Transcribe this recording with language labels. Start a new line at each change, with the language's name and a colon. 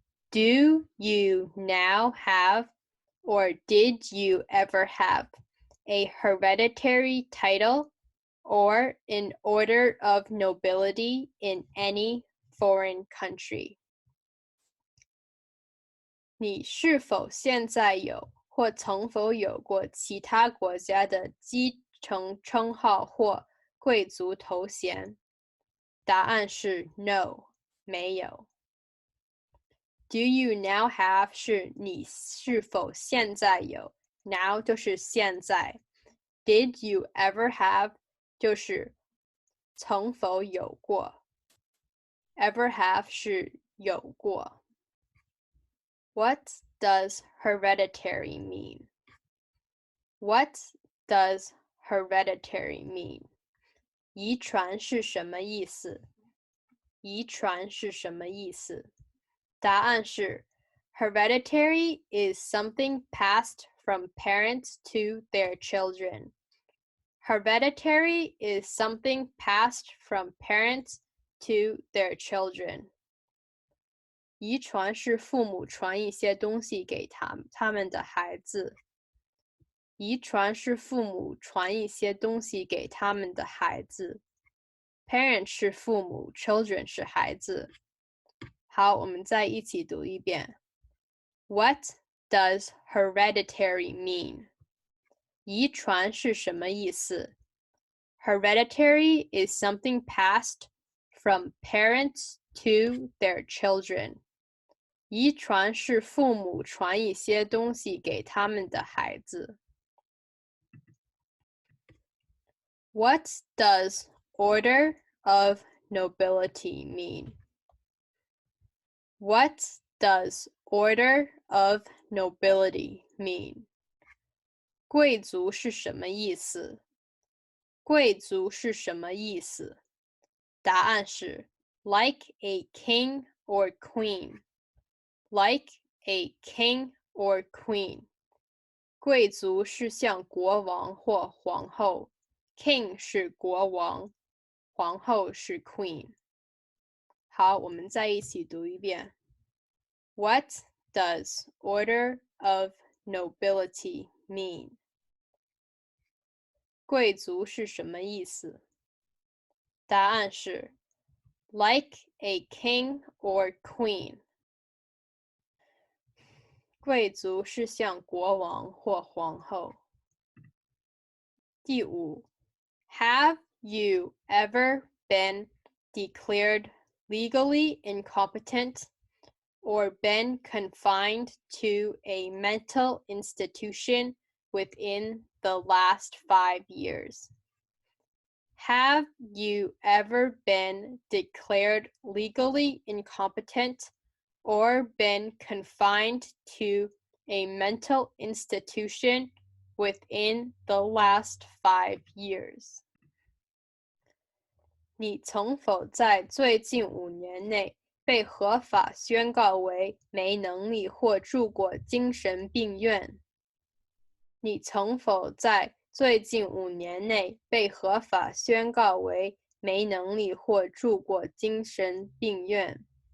English: Do you now have or did you ever have a hereditary title or an order of nobility in any foreign country?
Chinese: 你是否现在有或曾否有过其他国家的继承称号或贵族头衔？答案是
English: No，
Chinese: 没有。
English: Do you now have
Chinese: 是你是否现在有 ，
English: now
Chinese: 就是现在。
English: Did you ever have
Chinese: 就是曾否有过 ，
English: ever have
Chinese: 是有过。
English: What does hereditary mean? What does hereditary mean?
Chinese: 遗传是什么意思？遗传是什么意思？答案是
English: Hereditary is something passed from parents to their children. Hereditary is something passed from parents to their children.
Chinese: 遗传是父母传一些东西给他们的孩子。遗传是父母传一些东西给他们的孩子。
English: Parent
Chinese: 是父母 ，
English: children
Chinese: 是孩子。好，我们再一起读一遍。
English: What does hereditary mean?
Chinese: 遗传是什么意思？
English: Hereditary is something passed from parents to their children.
Chinese: 遗传是父母传一些东西给他们的孩子。
English: What does order of nobility mean? What does order of nobility mean?
Chinese: 贵族是什么意思？贵族是什么意思？答案是
English: like a king or queen. Like a king or queen.
Chinese: 贵族是像国王或皇后。
English: King
Chinese: 是国王，皇后是
English: queen。
Chinese: 好，我们再一起读一遍。
English: What does order of nobility mean?
Chinese: 贵族是什么意思？答案是
English: like a king or queen.
Chinese: 贵族是像国王或皇后。第五
English: Have you ever been declared legally incompetent or been confined to a mental institution within the last 5 years? Have you ever been declared legally incompetent or been confined to a mental institution within the last 5 years?
Chinese: 你曾否在最近5年内被合法宣告为没能力或住过精神病院？你曾否在最近5年内被合法宣告为没能力或住过精神病院？